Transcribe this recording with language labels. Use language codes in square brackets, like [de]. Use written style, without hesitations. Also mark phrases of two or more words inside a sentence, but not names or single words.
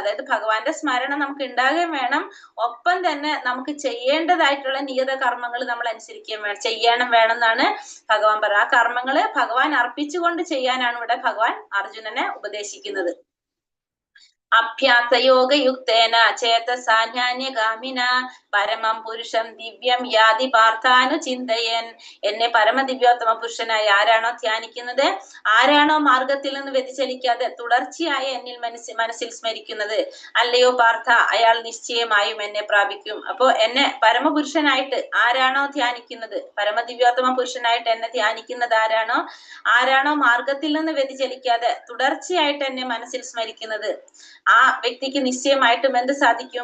[ml] അതായത് ഭഗവാന്റെ സ്മരണ നമുക്ക് ഉണ്ടാകുകയും വേണം. ഒപ്പം തന്നെ നമുക്ക് ചെയ്യേണ്ടതായിട്ടുള്ള നിയത കർമ്മങ്ങൾ നമ്മൾ അനുസരിക്കുകയും ചെയ്യണം വേണമെന്നാണ് ഭഗവാൻ പറയുന്നത്. ആ കർമ്മങ്ങള് ഭഗവാൻ അർപ്പിച്ചുകൊണ്ട് ചെയ്യാനാണ് ഇവിടെ ഭഗവാൻ അർജുനനെ ഉപദേശിക്കുന്നത്. [sa] അഭ്യാസയോഗയുക്തേന ചേതസാന്യാന്യഗാമിന പരമം പുരുഷം ദിവ്യം യാതി പാർത്ഥാനു ചിന്തയൻ. [ml] എന്നെ പരമദിവ്യോത്തമ പുരുഷനായി ആരാണോ ധ്യാനിക്കുന്നത്, ആരാണോ മാർഗത്തിൽ നിന്ന് വ്യതിചലിക്കാതെ തുടർച്ചയായി എന്നിൽ മനസ്സിൽ സ്മരിക്കുന്നത്, അല്ലയോ പാർത്ഥ, അയാൾ നിശ്ചയമായും എന്നെ പ്രാപിക്കും. അപ്പോ എന്നെ പരമപുരുഷനായിട്ട് ആരാണോ ധ്യാനിക്കുന്നത്, പരമദിവ്യോത്തമ പുരുഷനായിട്ട് എന്നെ ധ്യാനിക്കുന്നത് ആരാണോ മാർഗത്തിൽ നിന്ന് വ്യതിചലിക്കാതെ തുടർച്ചയായിട്ട് എന്നെ മനസ്സിൽ സ്മരിക്കുന്നത്, ആ വ്യക്തിക്ക് നിശ്ചയമായിട്ടും എന്ത് സാധിക്കും?